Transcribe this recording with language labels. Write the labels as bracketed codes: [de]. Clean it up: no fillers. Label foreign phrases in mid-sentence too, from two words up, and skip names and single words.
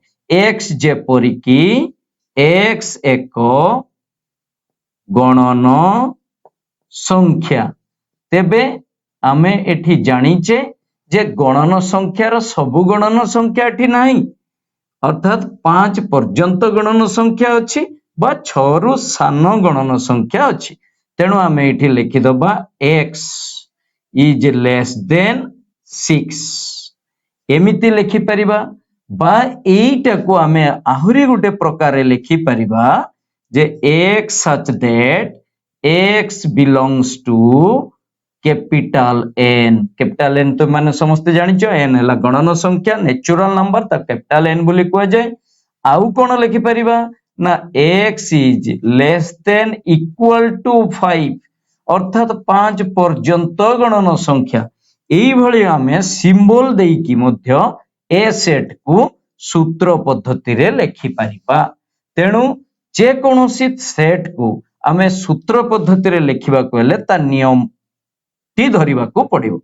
[or] x ଯେପରି କି x ଏକ ଗଣନ ସଂଖ୍ୟା। ତେବେ ଆମେ ଏଠି ଜାଣିଛେ ଯେ ଗଣନ ସଂଖ୍ୟାର ସବୁ ଗଣନ ସଂଖ୍ୟା ଏଠି ନାହିଁ ଅର୍ଥାତ 5 ପର୍ଯ୍ୟନ୍ତ ଗଣନ ସଂଖ୍ୟା ଅଛି ବା 6 ରୁ ସାନ ଗଣନ ସଂଖ୍ୟା ଅଛି। ତେଣୁ ଆମେ ଏଠି ଲେଖି ଦବା [en] x is less than 6 [or] ଏମିତି ଲେଖି ପାରିବା ବା ଏଟା କୁ ଆମେ ଆଉରି ଗୋଟେ ପ୍ରକାର ରେ ଲେଖି ପାରିବା ଯେ [en] x such that x belongs to capital N [or] ତୋ ମାନେ ସମସ୍ତ ଜାଣିଛ n ହେଲା ଗଣନ ସଂଖ୍ୟା [en] natural number [or] ତା [en] capital N [or] ବୋଲି କୁହାଯାଏ। ଆଉ କଣ ଲେଖି ପାରିବା ନା [en] x is less than equal to 5 [or] ଅର୍ଥାତ 5 ପର୍ଯ୍ୟନ୍ତ ଗଣନ ସଂଖ୍ୟା। ଏଇ ଭଳି ଆମେ ସିମ୍ବଲ ଦେଇ କି ମଧ୍ୟ ଏ ସେଟ କୁ ସୂତ୍ର ପଦ୍ଧତି ରେ ଲେଖି ପାରିବା। ତେଣୁ ଯେ କୌଣସି ସେଟ କୁ ଆମେ ସୂତ୍ର ପଦ୍ଧତି ରେ ଲେଖିବା କୁ ହେଲେ ତା ନିୟମ ଟି ଧରିବା କୁ ପଡ଼ିବ।